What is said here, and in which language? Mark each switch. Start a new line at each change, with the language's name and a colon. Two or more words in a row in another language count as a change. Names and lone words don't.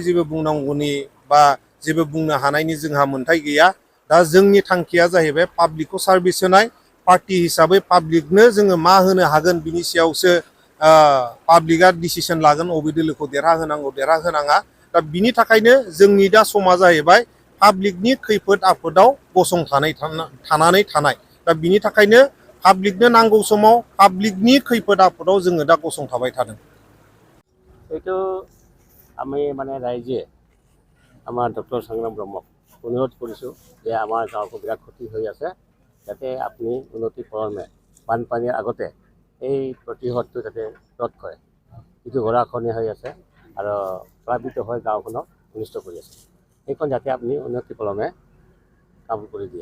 Bodo: जेबो बुंनांगौनि बा जेबो बुंनो हानायनि जोंहा मोन्थाय गैया दा जोंनि थांखिया जाहैबाय पाब्लिकखौ सार्भिस होनाय पार्टि हिसाबै पाब्लिकनो जोङो मा होनो हागोन बिनि सायावसो पाब्लिकआ डिसिसन लागोन अबे दोलोखौ देरहाहोनांगौ देरहाहोनाङा दा बिनि थाखायनो जोंनि दा समा जाहैबाय पाब्लिकनि खैफोद आफोदाव थानानै थानाय दा बिनि थाखायनो पाब्लिकनो नांगौ समाव पाब्लिकनि खैफोद आफोदाव जोङो दा गसंथाबाय थादों।
Assamese: এইটো আমি মানে ৰাইজে আমাৰ ডক্টৰ সংগ্ৰাম ব্ৰহ্মক অনুৰোধ কৰিছোঁ যে আমাৰ গাঁৱতো বিৰাট ক্ষতি হৈ আছে যাতে আপুনি উন্নতিকৰণে বানপানীৰ আগতে এই প্ৰতিশোধটো যাতে ৰদ কৰে যিটো গৰাখহনীয়া হৈ আছে আৰু প্লাবিত হৈ গাঁওখনক অনিষ্ট কৰি আছে সেইখন যাতে আপুনি উন্নতিকৰণে কাম কৰি দিয়ে।